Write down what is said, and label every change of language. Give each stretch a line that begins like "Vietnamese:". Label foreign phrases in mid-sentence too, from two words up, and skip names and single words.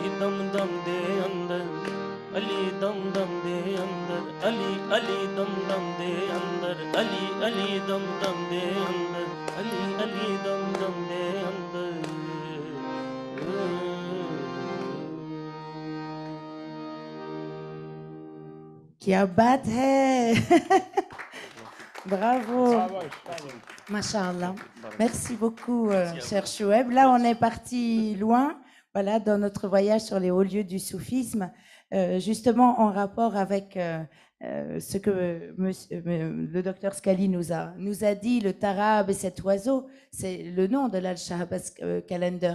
Punjabi: ਦਮ ਦਮ ਦੇ ਅੰਦਰ ਅਲੀ ਦਮ ਦਮ ਦੇ ਅੰਦਰ ਅਲੀ ਅਲੀ ਦਮ ਦਮ ਦੇ ਅੰਦਰ ਅਲੀ ਅਲੀ ਦਮ ਦਮ ਦੇ ਅੰਦਰ ਅਲੀ ਅਲੀ ਦਮ ਦਮ ਦੇ ਅੰਦਰ
Hindi: क्या बात है Bravo.
French: Masha'Allah. Merci beaucoup, cher Choueb. Là, on est parti loin, voilà, dans notre voyage sur les hauts lieux du soufisme, justement en rapport avec ce que le docteur Scali nous a dit, le tarab et cet oiseau, c'est le nom de l'Al-Shahbaz Kalender.